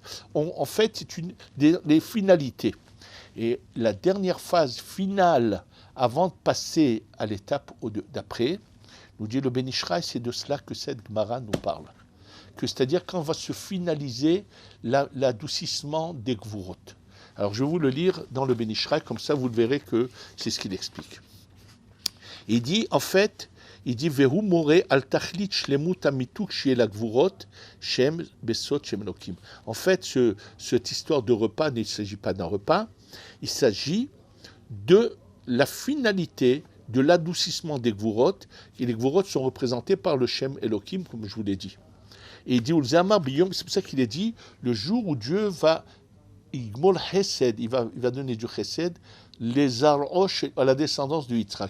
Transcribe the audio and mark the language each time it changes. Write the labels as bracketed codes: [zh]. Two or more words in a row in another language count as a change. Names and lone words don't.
[fr] En fait, c'est les finalités. Et la dernière phase finale, avant de passer à l'étape d'après, nous dit le Ben Ish Chai, c'est de cela que cette Gemara nous parle. C'est-à-dire quand va se finaliser l'adoucissement des Gvurot. Alors je vais vous le lire dans le Ben Ish Chai, comme ça vous le verrez que c'est ce qu'il explique. Il dit, en fait, [he] והוא מורה על תכלית שלמות המיתוק של הגבורות שהם בסוד שם אלוקים. [fr] En fait, cette histoire de repas, il ne s'agit pas d'un repas, il s'agit de la finalité de l'adoucissement des gvurot, et les gvurot sont représentés par le Shem Elokim, comme je vous l'ai dit. Et il dit, c'est pour ça qu'il est dit, le jour où Dieu va [he] יגמול חסד, [fr] il va donner du Chesed, les Arosh à la descendance de Yitzhak.